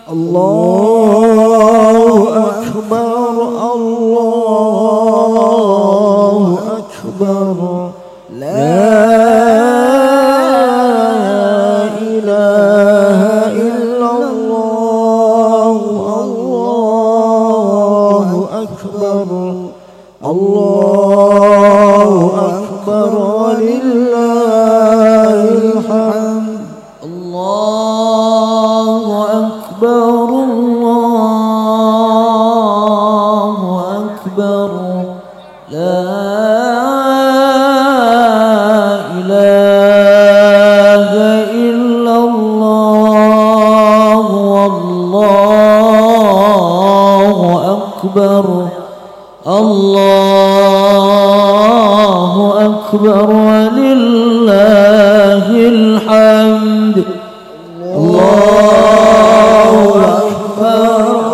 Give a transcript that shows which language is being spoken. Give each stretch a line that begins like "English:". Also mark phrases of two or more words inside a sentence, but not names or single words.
Arabic: الله أكبر، الله أكبر، لا إله إلا الله، الله أكبر، الله أكبر، ولله الحمد. الله أكبر، الله أكبر، لا إله إلا الله, الله أكبر الله أكبر ولله الحمد الله أكبر